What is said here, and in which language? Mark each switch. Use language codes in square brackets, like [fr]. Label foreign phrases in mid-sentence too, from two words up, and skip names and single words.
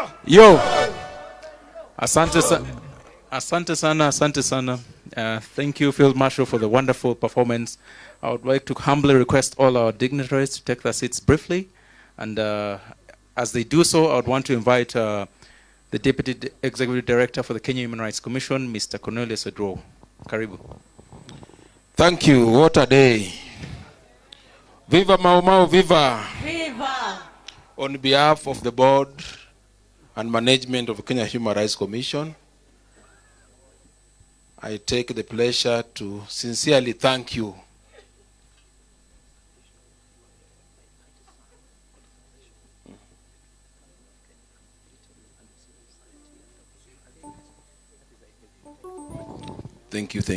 [sw] Yo. Asante sana. [en] Thank you, Field Marshal, for the wonderful performance. I would like to humbly request all our dignitaries to take their seats briefly. And as they do so, I would want to invite the Deputy Executive Director for the Kenya Human Rights Commission, Mr. Cornelius Odro. Karibu. Thank you. What a day. [sw] Viva Mau Mau, viva. [en] Viva. On behalf of the board and management of the Kenya Human Rights Commission, I take the pleasure to sincerely thank you Thank you.